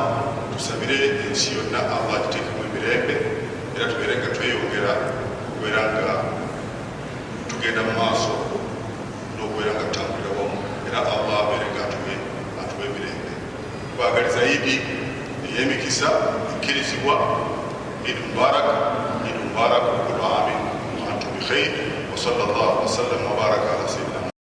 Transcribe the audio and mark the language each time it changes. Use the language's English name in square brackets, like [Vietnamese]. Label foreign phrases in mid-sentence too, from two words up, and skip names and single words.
[Ganda] Tusabire ensi yonna Allah agiteekemu emirembe era tubeere nga tweyongera okubeera nga tugenda mu maaso n'okubeera nga tutambulira wamu era Allah abeere nga atuwe emirembe. Twagaliza Idi ey'emikisa ekkirizibwa. [Arabic] عيد مبارك عيد مبارك كل عام وأنتم بخير وصلى الله وسلم وبارك على سيدنا